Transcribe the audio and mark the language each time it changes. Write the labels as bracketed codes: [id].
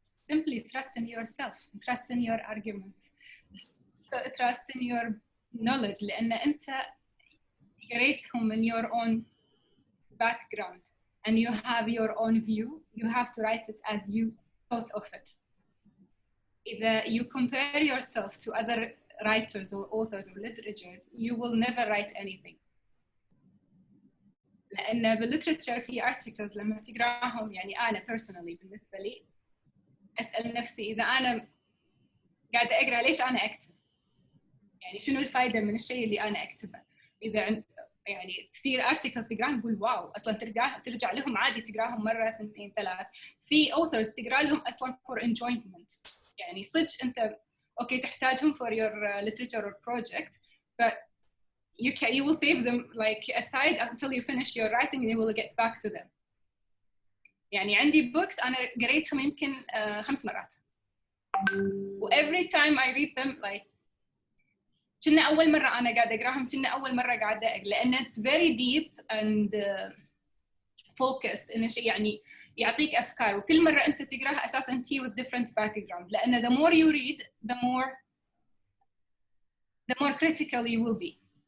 [en] Simply trust in yourself, trust in your arguments, trust in your knowledge, [ar] لأن أنت قريتهم من [en] your own background and you have your own view. You have to write it as you thought of it. Either you compare yourself to other writers or authors or literature, you will never write anything. [ar] لأن بالليتراتشر في articles لما تقراهم يعني أنا personally بالنسبة لي أسأل نفسي إذا أنا قاعدة أقرأ ليش أنا أكتب؟ يعني شنو الفائدة من الشيء اللي أنا أكتبه؟ إذا يعني في articles تقراهم تقول واو أصلاً ترجع لهم عادي تقراهم مرة 2 3. في authors تقرأ لهم أصلاً [en] for enjoyment. [ar] يعني صدق أنت أوكي تحتاجهم [en] for your literature or project, but you will save them like aside until you finish your writing and you will get back to them. [ar] يعني عندي books أنا قريتهم يمكن 5 مرات. [en] every time I read them like [ar] كنا أول مرة أنا قاعدة أقراهم كنا أول مرة قاعدة أقرأ لأن [en] it's very deep and focused [ar] إنه شيء يعني يعطيك أفكار وكل مرة أنت تقرأها أساساً أنت [en] with different background [ar] لأن [en] the more you read the more critical you will be.